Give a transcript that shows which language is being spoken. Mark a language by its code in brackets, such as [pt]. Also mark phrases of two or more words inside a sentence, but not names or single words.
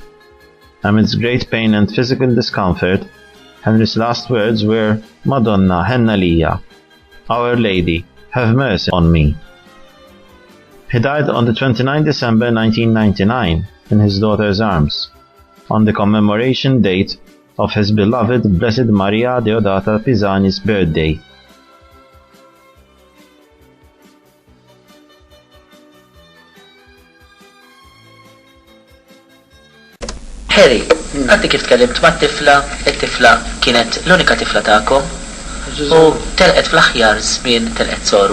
[en] Amidst great pain and physical discomfort, Henry's last words were, [mt] Madonna, henna liya, [en] Our Lady, have mercy on me. He died on the 29th December 1999 in his daughter's arms, on the commemoration date of his beloved Blessed Maria Deodata Pisani's birthday. [mt] Harry, għaddi kif tkellimt ma' tifla, it-tifla kienet l-unika tifla ta'kom u telqet fl-aħjar żmien telqet soru.